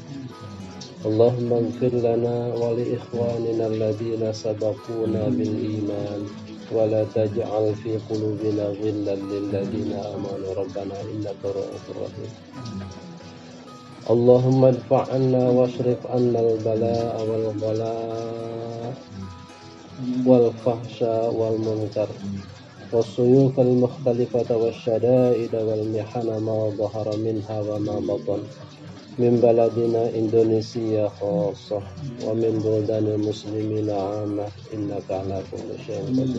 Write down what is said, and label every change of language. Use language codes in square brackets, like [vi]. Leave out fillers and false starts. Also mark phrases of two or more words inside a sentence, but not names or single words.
[ar] اللهم اغفر لنا ولإخواننا الذين سبقونا بالإيمان ولا تجعل في قلوبنا غلا للذين آمنوا ربنا إنك رءوف رحيم. اللهم ادفع عنا واصرف عنا البلاء والغلاء والفحشاء والمنكر والسيوف المختلفة والشدائد والمحن ما ظهر منها وما بطن من بلدنا Indonesia خاصة ومن بلدان المسلمين عامة إنك على كل شيء قدير.